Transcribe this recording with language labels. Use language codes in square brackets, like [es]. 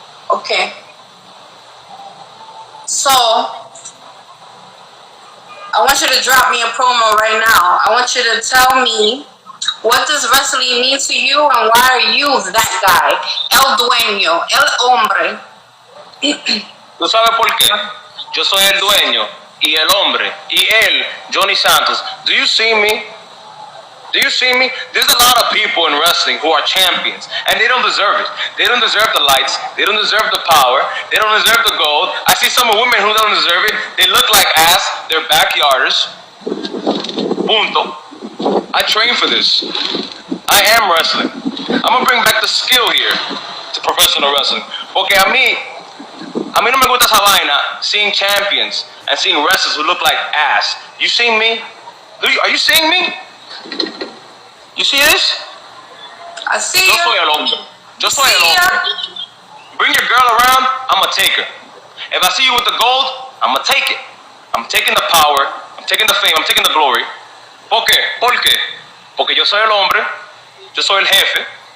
[en] Okay. So, I want you to drop me a promo right now. I want you to tell me, what does wrestling mean to you and why are you that guy? [es] El dueño, el hombre. ¿Tú sabes por qué? Yo soy el dueño y el hombre y él, Jhonny Santos. [en] Do you see me? Do you see me? There's a lot of people in wrestling who are champions, and they don't deserve it. They don't deserve the lights. They don't deserve the power. They don't deserve the gold. I see some women who don't deserve it. They look like ass. They're backyarders. [es] Punto. [en] I train for this. I am wrestling. I'm gonna bring back the skill here to professional wrestling. [es] Porque a mí no me gusta esa vaina, [en] seeing champions and seeing wrestlers who look like ass. You see me? Are you seeing me? You see this? I see [es] Yo soy [en] you. [es] el hombre. Yo soy el hombre. [en] Bring your girl around, I'ma take her. If I see you with the gold, I'ma take it. I'm taking the power, I'm taking the fame, I'm taking the glory. [es] ¿Por qué? ¿Por qué? Porque yo soy el hombre, yo soy el jefe.